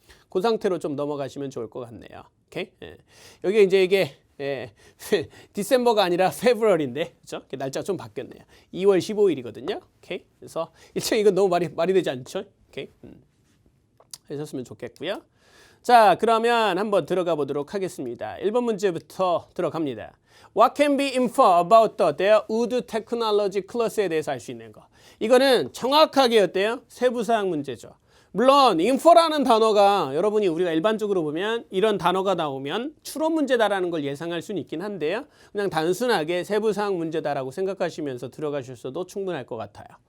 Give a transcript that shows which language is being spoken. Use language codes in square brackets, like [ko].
[ko] 그 상태로 좀 넘어가시면 좋을 것 같네요. 오케이. 예. 여기 이제 이게 디셈버가 아니라 페브럴인데, 그죠? 날짜가 좀 바뀌었네요. 2월 15일이거든요. 오케이. 그래서 일단 이건 너무 말이 되지 않죠? 오케이. 하셨으면 좋겠고요. 자, 그러면 한번 들어가 보도록 하겠습니다. 1번 문제부터 들어갑니다. [en] What can be inferred about the wood technology class [ko] 에 대해서 알 수 있는 거. 이거는 정확하게 어때요? 세부사항 문제죠. 물론 infer라는 단어가 여러분이 우리가 일반적으로 보면 이런 단어가 나오면 추론 문제다라는 걸 예상할 수는 있긴 한데요. 그냥 단순하게 세부사항 문제다라고 생각하시면서 들어가셔도 충분할 것 같아요.